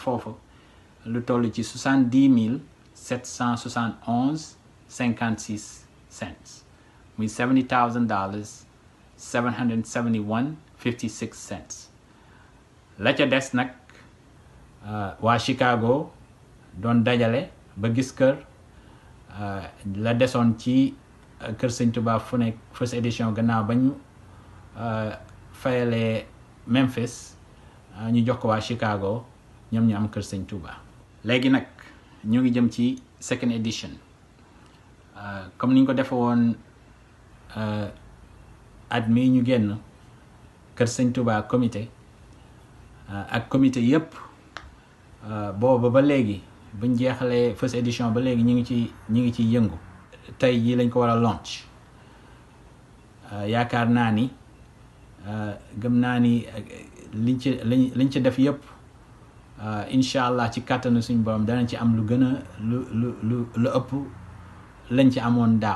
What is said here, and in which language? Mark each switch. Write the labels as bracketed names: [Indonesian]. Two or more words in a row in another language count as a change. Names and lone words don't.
[Wolof] foofu lu toll ci 70 771 56 cents muy $70,000 771 56 cents la ca des nag waa Chicago doon dajale ba gis kër la desoon ci kër Sëñ Touba fu nekk [English] first edition [Wolof] gannaaw ba ñu fayalee Memphis ñu jox ko waa Chicago ñoom ñu am kër Sëñ Touba. léegi nag ñu ngi jëm ci [English] second edition [Wolof] comme ni ñu ko defe woon at mi ñu génn kër Sëñ Touba comité ak comité yépp booba ba léegi buñ jeexalee [English] first edition [Wolof] ba léegi ñu ngi ci yëngu tey jii lañ ko war a launch yaakaar naa ni gëm naa ni liñ ci def yépp [Arabic] incha allah [Wolof] ci kàttanu suñu borom danañ ci am lu gën a lu ëpp lañ ci amoon daaw.